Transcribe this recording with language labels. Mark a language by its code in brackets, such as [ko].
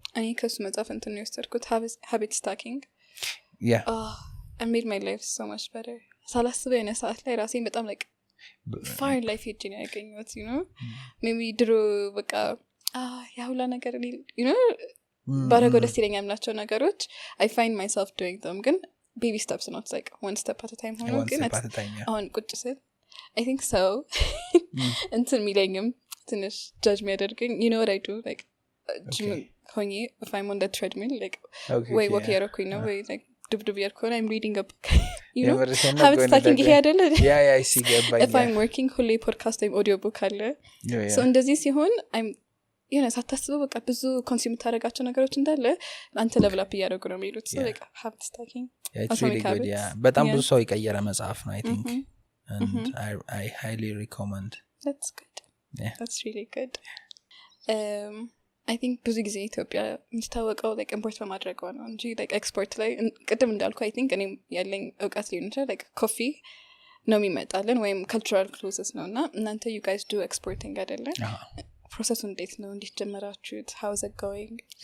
[am] እኔ ከሱ መጽሐፍ እንትን ነው የወሰድኩት habit stacking [en] yeah I made my life so much better [am] ሳላስበው የሆነ ሰዓት ላይ ራሴን በጣም [en] like fire life [am] ሄጄ ነው ያገኘሁት [en] you know maybe [am] ድሮ በቃ ያሁላ ነገር [en] you know [am] ባረገው ደስ ይለኛል የምላቸው ነገሮች [en] I find myself doing them ግን baby steps not like one step at a time [am] ሆኖ ግን አሁን ቁጭ ስል [en] I think so [am] እንትን ሚለኝም ትንሽ [en] judge [am] የሚያደርገኝ [en] you know what I do like ሆኜ if I'm on the treadmill like way walk [am] ያረኩኝ ነው ወይ [en] like [am] ዱብዱብ ያርኩኝ [en] I'm reading a book you know habit stacking [am] ይሄ አይደለ ያ [en] I see [am] ገባኝ [en] if I'm working [am] ሁሌ ፖድካስት ወይም ኦዲዮ ቡክ አለ so እንደዚህ ሲሆን [en] I'm you know [am] ሳታስበው በቃ ብዙ ኮንሱም ታደርጋቸው ነገሮች እንዳለ አንተ [en] level up [am] እያደረጉ ነው የሚሉት so like habit stacking [en] it's really good [am] በጣም ብዙ ሰው የቀየረ መጽሐፍ ነው [en] I think and I highly recommend that's good that's really good I think [am] ብዙ ጊዜ ኢትዮጵያ የምትታወቀው [en] like import [am] በማድረግ ነው እንጂ [en] like export [am] ላይ ቅድም እንዳልኩ [en] I think [am] እኔም ያለኝ እውቀት ሊሆን ይችላል [en] like coffee [am] ነው የሚመጣልን ወይም [en] cultural clothes [am] ነው እና እናንተ [en] you guys do exporting [am] አይደለ ፕሮሰሱ እንዴት ነው እንዴት ጀመራችሁት [en] how is it going